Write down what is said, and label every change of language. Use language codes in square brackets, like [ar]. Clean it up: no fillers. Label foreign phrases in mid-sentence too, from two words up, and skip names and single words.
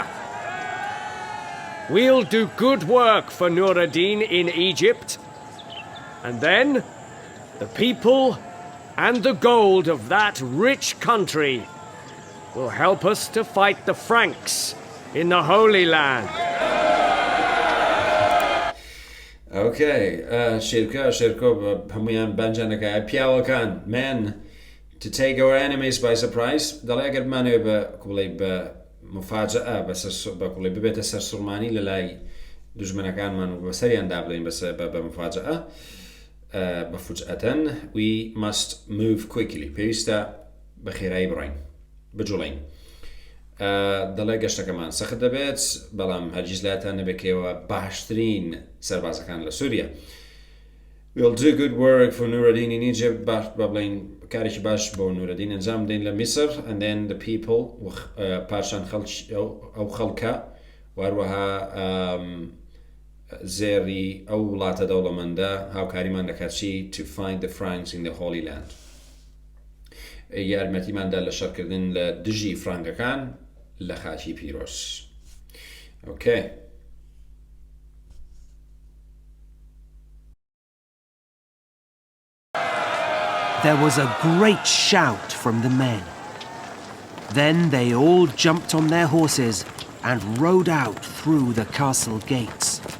[en] We'll do good work for Nur ad-Din in Egypt, and then the people and the gold of that rich country will help us to fight the Franks in the Holy Land. [ckb] Okay, شێرکۆ هەمویان بانجانەکە پیاوەکان [en] men to take our enemies by surprise [ckb] دەڵێ ئەگەر بمانەوێ بە کوڵی بە مفاجئە بە کوڵی ببێتە سەر سوڕمانی لە لای دوژمنەکانمان و بەسەریان دابڵین بە مفاجئە بفجأة [en] we must move quickly [ckb] پێویستە بە خێرایی بڕۆین بجوڵین. دەڵێ گەشتەکەمان سەخت دەبێت بەڵام هەرگیز لاتان نەبێکەوە باشترین سەربازەکان لە سووریا. [en] We'll do good work for Nur ad-Din in Egypt [ckb] بە بڵین کارێکی باش بۆ نور ad-Din ئەنجام بدەین لە میسر [en] and then the people [ckb] پاشان ئەو خەڵکە وهروەها زێری ئەو وڵاتە دەوڵەمەندە هاوکاریمان دەکاتی [en] to find the Franks in the Holy Land. [ckb] یارمەتیماندا لە شەڕکردن لە دژی فرانکەکان لە خاکی پیرۆز. [en] Okay. There was a great shout from the men. Then they all jumped on their horses and rode out through the castle gates.